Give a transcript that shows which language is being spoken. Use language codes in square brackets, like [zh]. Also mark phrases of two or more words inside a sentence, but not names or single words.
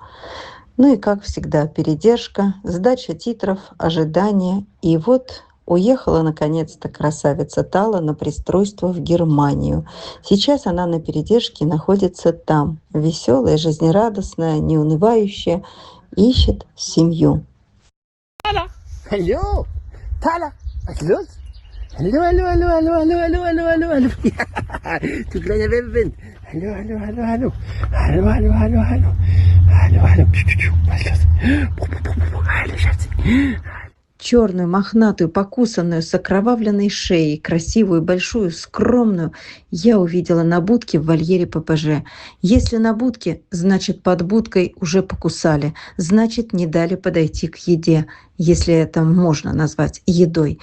[ru] Ну и, как всегда, передержка, сдача титров, ожидание. И вот уехала, наконец-то, красавица Тала на пристройство в Германию. Сейчас она на передержке находится там. Веселая, жизнерадостная, неунывающая, ищет семью. [de] Hallo, Tala, was ist los? Hallo, hallo, hallo, hallo, hallo, hallo, hallo, hallo, hallo. Du kleiner Welpenwind. Hallo, hallo, hallo, hallo. Hallo, hallo, hallo, hallo. Hallo, hallo. Was ist los? Hallo, Schatz. [ru] черную, мохнатую, покусанную, с окровавленной шеей, красивую, большую, скромную, я увидела на будке в вольере ППЖ. Если на будке, значит, под будкой уже покусали, значит, не дали подойти к еде, если это можно назвать едой.